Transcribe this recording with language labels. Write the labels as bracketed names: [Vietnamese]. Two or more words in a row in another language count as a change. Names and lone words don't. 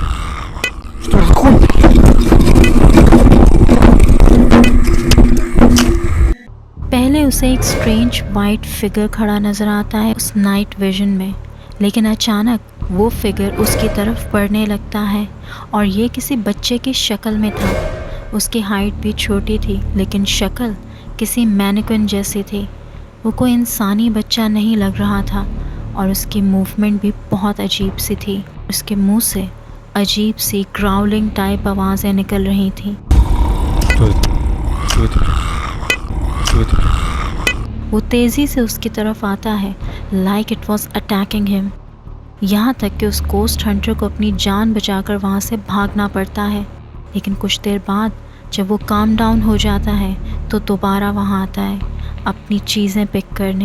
[Russian] Что такое? [Hindi] पहले उसे एक [English] strange white figure [Hindi] खड़ा नज़र आता है उस [English] night vision [Hindi] में, लेकिन अचानक वो फिगर उसकी तरफ बढ़ने लगता है, और ये किसी बच्चे की शक्ल में था। उसकी हाइट भी छोटी थी, लेकिन शक्ल किसी मैनिक्विन जैसी थी। वो कोई इंसानी बच्चा नहीं लग रहा था, और उसकी मूवमेंट भी बहुत अजीब सी थी। उसके मुंह से अजीब सी [English] growling type [Hindi] आवाज़ें निकल रही थीं। [Russian] Что это? Что это? Что это? [Hindi] वो तेज़ी से उसकी तरफ आता है, [English] like it was attacking him. [Hindi] यहाँ तक कि उस [English] ghost hunter [Hindi] को अपनी जान बचाकर वहाँ से भागना पड़ता है। लेकिन कुछ देर बाद जब वो [English] calm down [Hindi] हो जाता है तो दोबारा वहाँ आता है अपनी चीज़ें पिक करने।